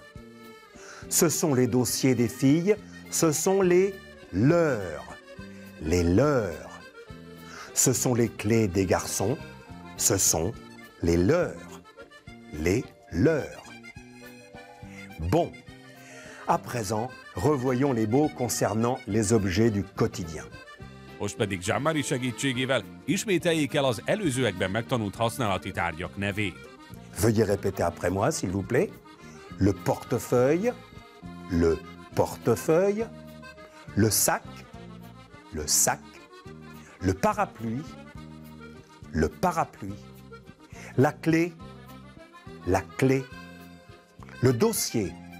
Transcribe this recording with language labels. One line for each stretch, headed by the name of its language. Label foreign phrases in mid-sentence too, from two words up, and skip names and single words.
French: Ce sont les dossiers des filles, ce sont les leurs, les leurs. Ce sont les clés des garçons, ce sont les leurs, les leurs. Bon, à présent, revoyons les mots concernant les objets du quotidien.
Hungarian: Most pedig Jean-Marie segítségével ismételjék el az előzőekben megtanult használati tárgyak nevét.
French: Veuillez répéter après moi, s'il vous plaît. Le portefeuille, le portefeuille, le sac, le parapluie, la clé, le dossier,